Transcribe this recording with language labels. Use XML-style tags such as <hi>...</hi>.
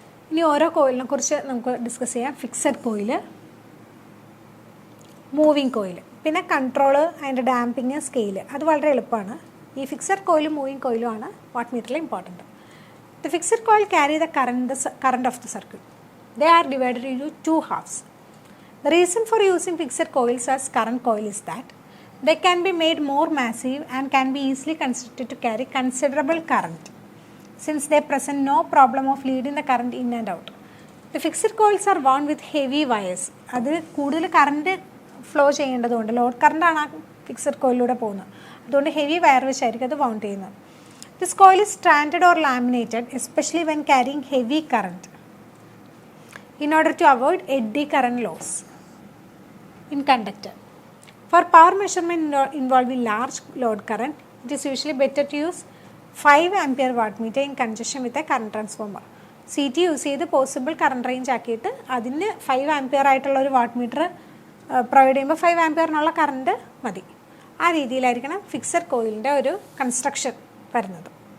<ml>ഇനി ഓരോ കോയിലിനെ കുറിച്ച് നമുക്ക് ഡിസ്കസ് ചെയ്യാം. ഫിക്സഡ് കോയിൽ, മൂവിങ് കോയിൽ, പിന്നെ കൺട്രോള്, അതിൻ്റെ ഡാമ്പിങ്, സ്കെയില്, അത് വളരെ എളുപ്പമാണ്. ഈ ഫിക്സഡ് കോയിലും മൂവിങ് കോയിലും ആണ് വാട്ട് മീറ്ററിൽ important.</ml> <en>The fixed coil carry the current of the circuit. They are divided into two halves. The reason for using fixed coils as current coil is that they can be made more massive and can be easily constructed to carry considerable current, since they present no problem of leading the current in and out. The fixed coils are wound with heavy wires.</en> <ml>അത് കൂടുതൽ current flow ചെയ്യേണ്ടതുകൊണ്ട് load കറണ്ടാണ് ആ fixed കോയിലൂടെ പോകുന്നത്. അതുകൊണ്ട് heavy wire വെച്ചായിരിക്കും അത് wound ചെയ്യുന്നത്.</ml> <en>This coil is stranded or laminated, especially when carrying heavy current, in order to avoid eddy current loss in conductor. For power measurement involving large load current, it is usually better to use 5 ampere wattmeter in conjunction with a current transformer.</en> <ml>CT use ചെയ്ത് possible current range ആക്കിയിട്ട് അതിന് 5 ampere ആയിട്ടുള്ള ഒരു watt meter provide ചെയ്യുമ്പോൾ 5 ആംപിയറിനുള്ള current മതി. ആ രീതിയിലായിരിക്കണം fixed കോയിലിൻ്റെ ഒരു construction വരുന്നത്.</ml>